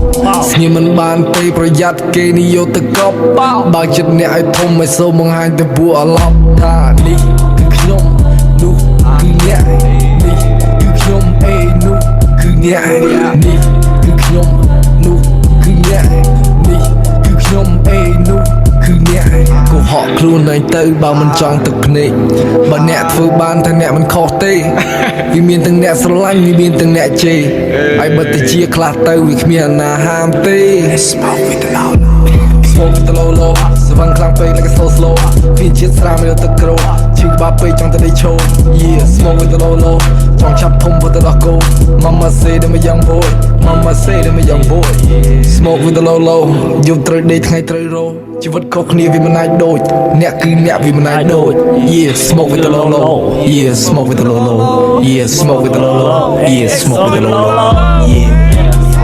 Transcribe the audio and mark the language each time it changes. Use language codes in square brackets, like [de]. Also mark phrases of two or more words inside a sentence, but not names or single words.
[km] ស្ងៀមមិនបានទេប្រយ័ត្នគេនិយោទៅកប់បើចិត្តអ្នកឲ្យធំឲ្យសូមបង្ហាញទៅពួកអាឡប់ថានេះគឺខ្ញុំនោះគឺអ្នកនេះគឺខ្ញុំអេនោះគឺអ្នកនេះគឺខ្ញុំនោះគឺអ្នក នេះគឺខ្ញុំអេនោះគឺអ្នកកុហកខ្លួនឯងទៅបើមិនចង់ទឹកភ្នែកបើអ្នកធ្វើបានថាអ្នកមិនខុសទេវាមានទាំងអ្នកស្រឡាញ់វាមាន ទាំងអ្នកជេរហើយបើទៅជាខ្លះទៅវាគ្មានអាណាហាមទេ [en] Smoke with the low [km] ស្វឹងខ្លាំងពេក [en] like a so slow [km] វាជាតិស្រាមលើទឹកក្រូជឿបាពេកចង់ទៅដេកឈោ [en] Yeah smoke with the low [km] ចង់ចាប់ធំទៅដល់គោ [en] Mama say them a young boy Mama say them a young boy Smoke with the low [km] យប់ត្រូវដេកថ្ងៃត្រូវរោជីវិតខុសគ្នាវាមិនអាចដូចអ្នកគឺអ្នកវាមិនអាចដូច [en] Yeah smoke with the low Yeah smoke with the low Yeah smoke with the low Yeah smoke with the low [km] Yeah